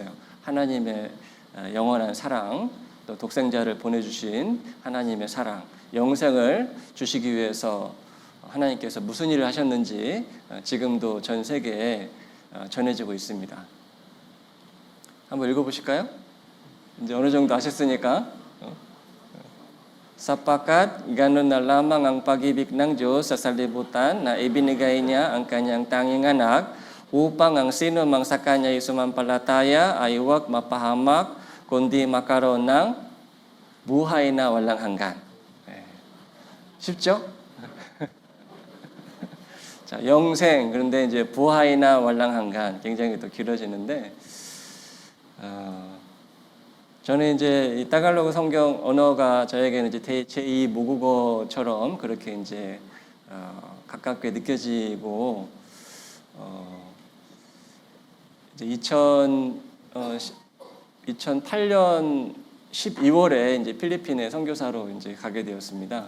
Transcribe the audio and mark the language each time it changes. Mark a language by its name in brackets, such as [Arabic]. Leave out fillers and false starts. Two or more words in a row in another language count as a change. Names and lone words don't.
[Korean] 하나님의 영원한 사랑, 또 독생자를 보내주신 하나님의 사랑, 영생을 주시기 위해서 하나님께서 무슨 일을 하셨는지 지금도 전 세계에 전해지고 있습니다. 한번 읽어보실까요? 이제 어느 정도 아셨으니까. [Filipino] Sapagkat ganun na lamang ang pag-ibig ng Diyos sa sanlibutan na ibinigay niya ang kanyang tanging anak upang ang sino mang sa kanya ay sumampalataya ay huwag mapahamak kundi magkaroon ng buhay na walang hanggan. [Korean] 쉽죠? 자, 영생 그런데 이제 [Filipino] buhay na walang hanggan [Korean] 굉장히 또 길어지는데 저는 이제 이 따갈로그 성경 언어가 저에게는 이제 제2 모국어처럼 그렇게 이제 가깝게 느껴지고 이제 2008년 12월에 이제 필리핀에 선교사로 이제 가게 되었습니다.